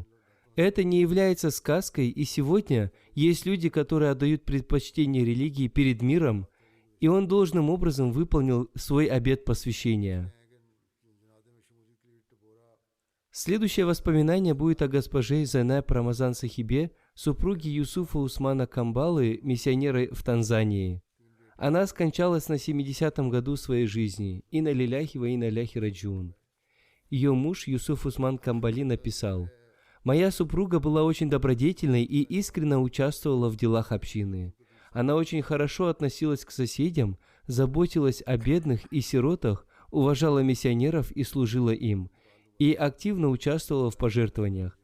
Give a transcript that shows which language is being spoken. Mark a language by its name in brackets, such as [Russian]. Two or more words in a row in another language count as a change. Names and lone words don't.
[Russian] Это не является сказкой, и сегодня есть люди, которые отдают предпочтение религии перед миром, и он должным образом выполнил свой обет посвящения. Следующее воспоминание будет о госпоже Зайнаб Рамазан Сахибе, супруге Юсуфа Усмана Камбалы, миссионера в Танзании. Она скончалась на 70-м году своей жизни. [Arabic] إنا لله وإنا إليه راجعون. [Russian] Ее муж Юсуф Усман Камбали написал: «Моя супруга была очень добродетельной и искренне участвовала в делах общины. Она очень хорошо относилась к соседям, заботилась о бедных и сиротах, уважала миссионеров и служила им, и активно участвовала в пожертвованиях.